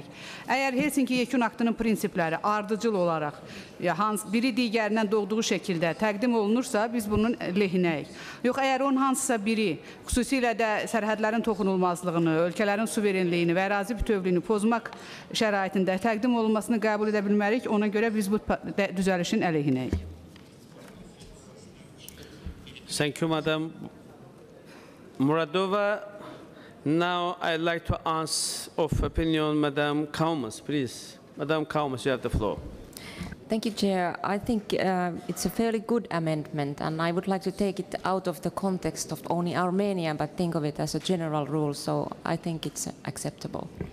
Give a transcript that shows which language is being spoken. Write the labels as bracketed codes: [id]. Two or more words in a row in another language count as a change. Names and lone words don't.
[az] Əgər Helsinki yekun aktının prinsipləri ardıcıl olaraq biri digərindən doğduğu şəkildə təqdim olunursa, biz bunun lehinəyik. Yox, əgər onun hansısa biri, xüsusilə də sərhədlərin toxunulmazlığını, ölkələrin suverenliyini və ərazi bütövlüyünü pozmaq şəraitində təqdim olunmasını qəbul edə bilmərik, ona görə biz bu düzəlişin əleyhinəyik. [en] Thank you, Madam Muradova. Now I'd like to ask of opinion Madam Kaumas, please. Madam Kaumas, you have the floor. Thank you, Chair. I think it's a fairly good amendment, and I would like to take it out of the context of only Armenia, but think of it as a general rule, so I think it's acceptable.